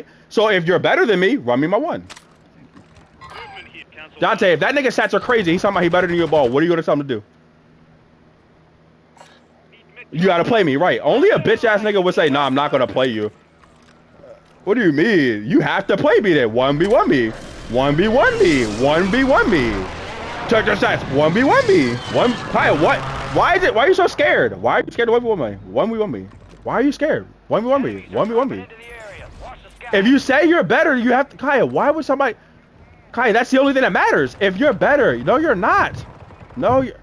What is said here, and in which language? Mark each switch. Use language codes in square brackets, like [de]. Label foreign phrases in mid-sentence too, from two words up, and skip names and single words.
[en] So if you're better than me, run me my one. Dante, if that nigga stats are crazy, he's talking about he better than you at ball. What are you gonna tell him to do? You gotta play me, right? Only a bitch ass nigga would say, nah, I'm not gonna play you. What do you mean? You have to play me then. 1v1 me. 1v1 me. 1v1 me. Check your stats. 1v1 me. Kyle, what? Why are you so scared? Why are you scared to 1v1 me? 1v1 me. Why are you scared? 1v1 me. 1v1 me. If you say you're better, you have to... Kaya, why would somebody... Kaya, that's the only thing that matters. If you're better, no, you're not.